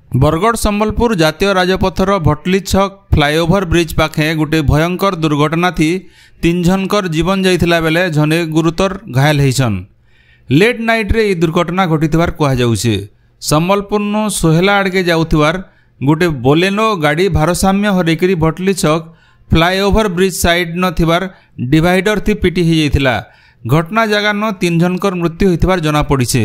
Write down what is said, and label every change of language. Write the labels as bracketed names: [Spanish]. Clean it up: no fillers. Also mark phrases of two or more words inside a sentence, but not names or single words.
[Odia] ବରଗଡ଼ ସମ୍ବଲପୁର ଜାତୀୟ ରାଜପଥର ଭଟଲି ଛକ [English] flyover bridge [Odia] ପାଖେ ଗୋଟେ ଭୟଙ୍କର ଦୁର୍ଘଟଣା ଥି। 3 ଜଣଙ୍କର ଜୀବନ ଯାଇଥିଲା ବେଳେ ଜଣେ ଗୁରୁତର ଘାଏଲ ହୋଇଛନ୍। [English] late night [Odia] ରେ ଦୁର୍ଘଟଣା ଘଟିଥିବାର କହା ଯାଉଛେ। ସମ୍ବଲପୁର ନୋ ସୋହେଲା ଆଡ଼କେ ଯାଉଥିବାର ଗୋଟେ ବୋଲେନୋ ଗାଡ଼ି ଭାରସାମ୍ୟ ହରେଇକରି ଭଟଲି ଛକ [English] flyover bridge [Odia] ସାଇଡ ନ ଥିବାର ଡିଭାଇଡର ଥି ପିଟି ହୋ ଯାଇଥିଲା। ଘଟଣା ଜାଗା ନ 3 ଜଣଙ୍କର ମୃତ୍ୟୁ ହୋଇଥିବାର ଜଣା ପଡ଼ିଛେ।